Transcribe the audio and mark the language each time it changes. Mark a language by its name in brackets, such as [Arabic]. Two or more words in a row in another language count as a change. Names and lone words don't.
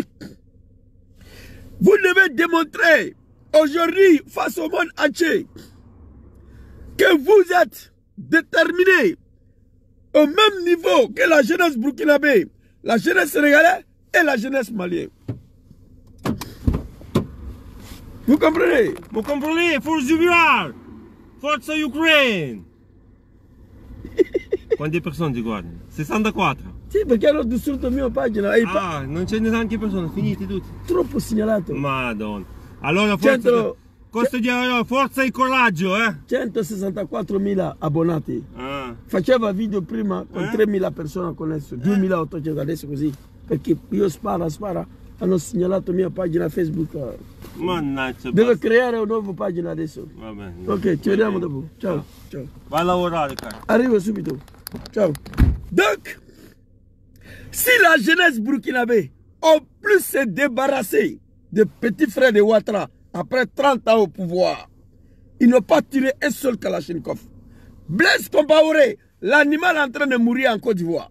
[French] Vous devez démontrer aujourd'hui face au monde entier que vous êtes déterminés au même niveau que la jeunesse burkinabé, la jeunesse sénégalaise et la jeunesse malienne. Vous comprenez? Vous comprenez? Force d'Ivoire! [Italian] Forza Ukraine! Quante persone ti guardano? 64? Sì, perché hanno distrutto il mio pagina. Ah, non ce ne sono anche persone, finiti tutti. Troppo segnalato. Madonna. Allora forza, forza e coraggio, eh? 164.000 abbonati. Ah. Faceva video prima con 3.000 persone adesso, 2.800 adesso così. Perché io spara, hanno segnalato la mia pagina Facebook. Mannaggia. Devo creare una nuova pagina adesso. Va bene. Ok, ci vediamo dopo. Ciao. Ciao. Vai a lavorare, cara. Arrivo subito. Ciao. [French] Donc, si la jeunesse burkinabé a plus se débarrasser des petits frères de Ouattara après 30 ans au pouvoir, ils n'ont pas tiré un seul Kalachnikov. Blaise Compaoré, l'animal en train de mourir en Côte d'Ivoire.